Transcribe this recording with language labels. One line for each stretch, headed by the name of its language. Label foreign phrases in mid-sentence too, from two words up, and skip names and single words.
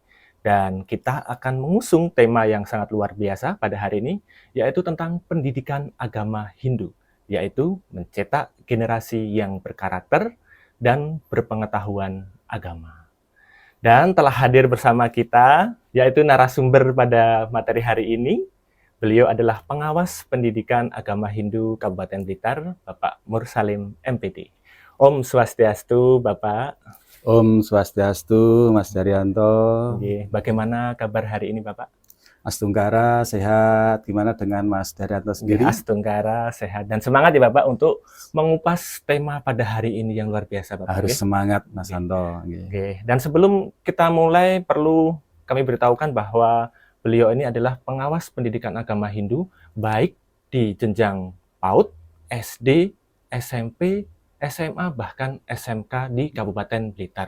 Indonesian: Dan kita akan mengusung tema yang sangat luar biasa pada hari ini, yaitu tentang pendidikan agama Hindu, yaitu mencetak generasi yang berkarakter dan berpengetahuan agama. Dan telah hadir bersama kita, yaitu narasumber pada materi hari ini. Beliau adalah pengawas pendidikan agama Hindu Kabupaten Blitar, Bapak Mursalim MPD. Om Swastiastu, Bapak. Om Swastiastu, Mas Daryanto. Bagaimana kabar hari ini, Bapak? Astungkara, sehat. Gimana dengan Mas Daryanto sendiri? Astungkara, sehat. Dan semangat ya Bapak untuk mengupas tema pada hari ini yang luar biasa, Bapak. Harus semangat, Mas Anto. Dan sebelum kita mulai, perlu kami beritahukan bahwa beliau ini adalah pengawas pendidikan agama Hindu, baik di jenjang PAUD, SD, SMP, SMA, bahkan SMK di Kabupaten Blitar.